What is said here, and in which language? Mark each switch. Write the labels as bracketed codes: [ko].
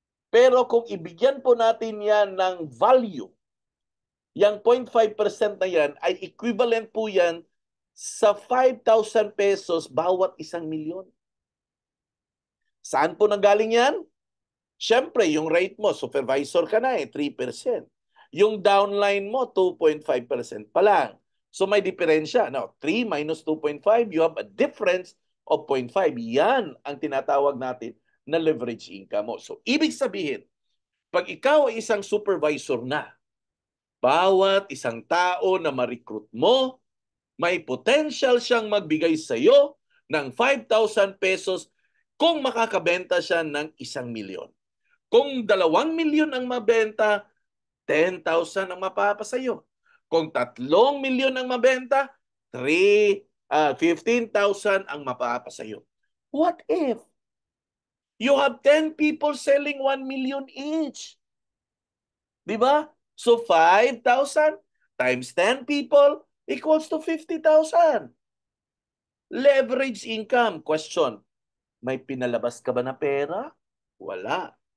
[tl] Pero kung ibigyan po natin yan ng value, yung 0.5% na yan ay equivalent po yan sa 5,000 pesos bawat 1,000,000. Saan po nanggaling yan? Siyempre, yung rate mo, supervisor ka na 3%. Yung downline mo, 2.5% pa lang. So may diferensya. [en] Now, 3 minus 2.5, you have a difference of 0.5. [tl] Yan ang tinatawag natin na leverage income mo. So, ibig sabihin, pag ikaw ay isang supervisor na, bawat isang tao na ma-recruit mo, may potential siyang magbigay sa iyo ng 5,000 pesos kung makakabenta siya ng 1,000,000. Kung 2,000,000 ang mabenta, 10,000 ang mapapasayo. Kung 3,000,000 ang mabenta, 15,000 ang mapapasayo. [en] What if you have 10 people selling 1 million each? [tl] Di ba? [en] So 5,000 times 10 people equals to 50,000. [tl] Leverage income. Question, may pinalabas ka ba na pera? Wala.